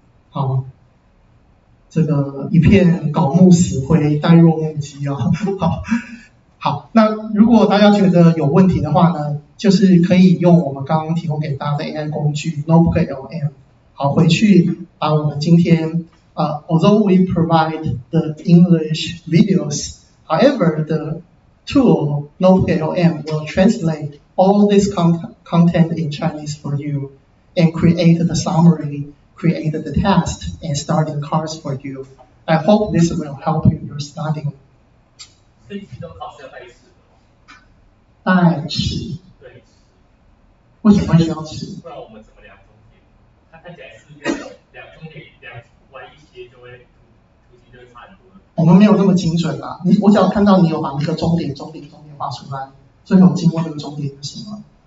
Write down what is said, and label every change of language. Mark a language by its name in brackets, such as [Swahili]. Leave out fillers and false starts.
[Chinese] 好，这个一片槁木死灰，呆若木鸡啊。好，那如果大家觉得有问题的话呢，就是可以用我们刚刚提供给大家的 AI 工具 Notebook LM， 好，回去把我们今天 [English] although we provide the English videos, however the tool Notebook LM will translate all this content in Chinese for you and create the summary, create the test, and starting cards for you. I hope this will help you in your studying. [Chinese] 所以期中考试要带尺的吗？带尺？对，尺。为什么需要尺？不然我们怎么量终点？它看起来是量终点量歪一些就会图形就会差很多了。我们没有那么精准啦，我只要看到你有把那个终点画出来，所以我经过那个终点就行了。